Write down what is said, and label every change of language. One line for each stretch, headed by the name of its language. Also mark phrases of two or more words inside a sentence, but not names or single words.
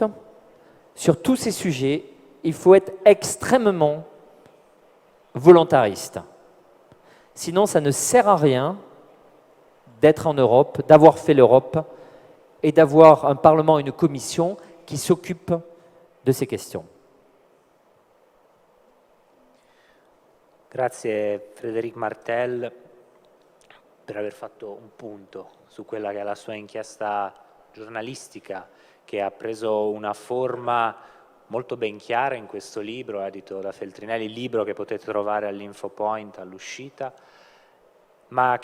French: Sur tous ces sujets, il faut être extrêmement volontariste. Sinon, ça ne sert à rien d'être en Europe, d'avoir fait l'Europe et d'avoir un Parlement et une Commission qui s'occupent de ces questions.
Italian: Grazie Frédéric Martel per aver fatto un punto su quella che è la sua inchiesta giornalistica, che ha preso una forma molto ben chiara in questo libro, edito da Feltrinelli, libro che potete trovare all'Infopoint all'uscita, ma